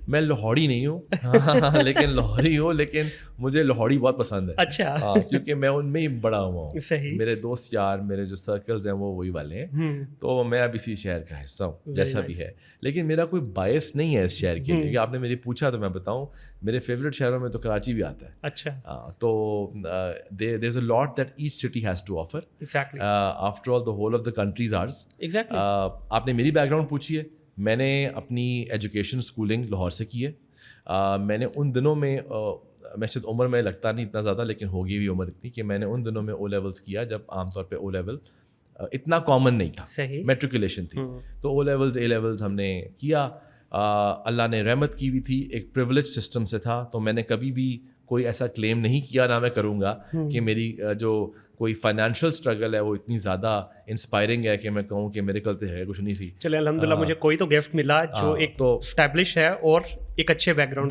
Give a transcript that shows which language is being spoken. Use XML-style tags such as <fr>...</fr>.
<ur>میں لاہوری نہیں ہوں لیکن لاہوری ہوں, لیکن مجھے لاہوری بہت پسند ہے. اچھا. ہاں, کیونکہ میں ان میں ہی بڑا ہوا ہوں. صحیح. میرے دوست یار, میرے جو سرکلز ہیں وہ وہی والے ہیں, تو میں اب اسی شہر کا حصہ ہوں جیسا بھی ہے. لیکن میرا کوئی باعث نہیں ہے اس شہر کے لیے. آپ نے میری پوچھا تو میں بتاؤں, میرے فیوریٹ شہروں میں تو کراچی بھی آتا ہے. اچھا. تو</ur> <en>there is a lot that each city has to offer. Exactly. After all, the whole of the country is ours. Exactly.</en> <ur>آپ نے میری بیک گراؤنڈ پوچھی ہے. میں نے اپنی ایجوکیشن اسکولنگ لاہور سے کی ہے. میں نے ان دنوں میں شاید عمر میں لگتا نہیں اتنا زیادہ, لیکن ہوگی بھی عمر اتنی کہ میں نے ان دنوں میں او لیولس کیا جب عام طور پہ او لیول اتنا کامن نہیں تھا. صحیح. میٹریکولیشن تھی. تو او لیولز اے لیولز ہم نے کیا. اللہ نے رحمت کی بھی تھی, ایک پریولیج سسٹم سے تھا. تو میں نے کبھی بھی کوئی ایسا کلیم نہیں کیا, نہ میں کروں گا کہ میری جو کوئی فائنینشیل اسٹرگل ہے وہ اتنی زیادہ انسپائرنگ ہے کہ میں کہوں کہ میرے کل تو ہے کچھ نہیں سی. چلے الحمدللہ, مجھے کوئی تو گفٹ ملا جو ایک تو اسٹیبلش ہے اور ایک اچھے بیک گراؤنڈ.</ur>